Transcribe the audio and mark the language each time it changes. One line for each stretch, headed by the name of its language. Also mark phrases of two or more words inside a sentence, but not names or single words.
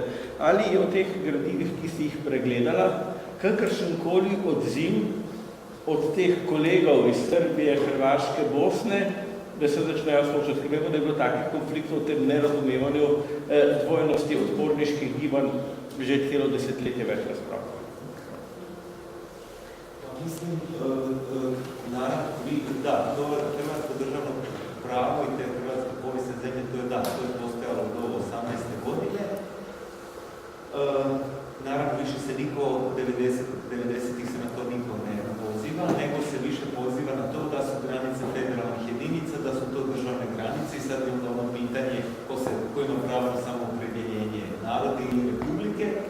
Slovenian: Ali je v teh gradivih, ki si jih pregledala, kakršenkoli odziv od teh kolegov iz Srbije, Hrvaške, Bosne, da se začnejo soočati, ker vemo, da je bilo takih konfliktov v tem nerazumevanju dvojnosti odporniških gibanj že celo desetletje več razprav.
Croatian: Mislim, da, to hrvatsko državno pravo i te hrvatske povijesne zemlje, to je postojalo do 18. godine. Naravno, više se niko, 90-ih se na to niko ne poziva, nego se više poziva na to da su granice federalnih jedinica, da su to državne granice i sad je onda ono pitanje ko ima pravo na samoopredjeljenje narodi ili republike.